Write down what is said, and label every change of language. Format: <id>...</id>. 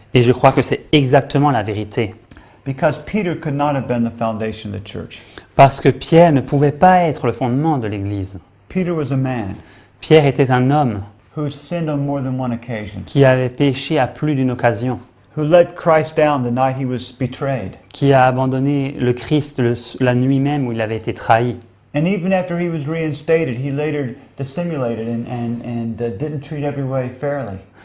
<fr>Et je crois que c'est exactement la vérité.</fr> <en>Because Peter could not have been the foundation of the church.</en> <fr>Parce que Pierre ne pouvait pas être le fondement de l'Église.</fr> <en>Peter was a man</en> <fr>Pierre était un homme</fr> <en>who sinned on more than one occasion,</en> <fr>qui avait péché à plus d'une occasion,</fr> <en>who let Christ down the night he was betrayed.</en> <fr>qui a abandonné le Christ la nuit même où il avait été trahi.</fr> <en>And even after he was reinstated, he later dissimulated and didn't treat everybody fairly.</en>